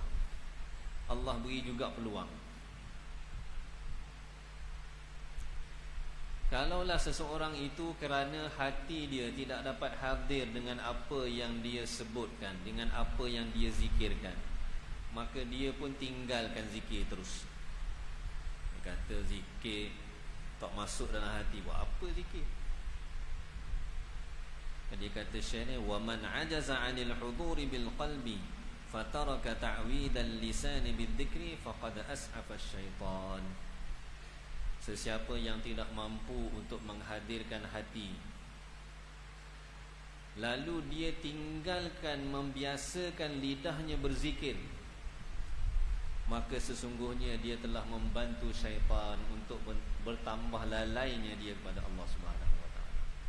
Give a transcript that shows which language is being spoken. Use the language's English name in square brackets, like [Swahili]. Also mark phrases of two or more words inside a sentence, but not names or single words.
[Malay] Allah beri juga peluang. Kalaulah seseorang itu kerana hati dia tidak dapat hadir dengan apa yang dia sebutkan, dengan apa yang dia zikirkan, maka dia pun tinggalkan zikir terus. Dia kata zikir tak masuk dalam hati, buat apa zikir? Dia kata Syekh ni, [Arabic] ومن عجز عن الحضور بالقلب فترك تعويد اللسان بالذكر فقد أسعف الشيطان. [Malay] Sesiapa yang tidak mampu untuk menghadirkan hati, lalu dia tinggalkan membiasakan lidahnya berzikir, maka sesungguhnya dia telah membantu syaitan untuk bertambah lalainya dia kepada Allah [Arabic] سبحانه وتعالى.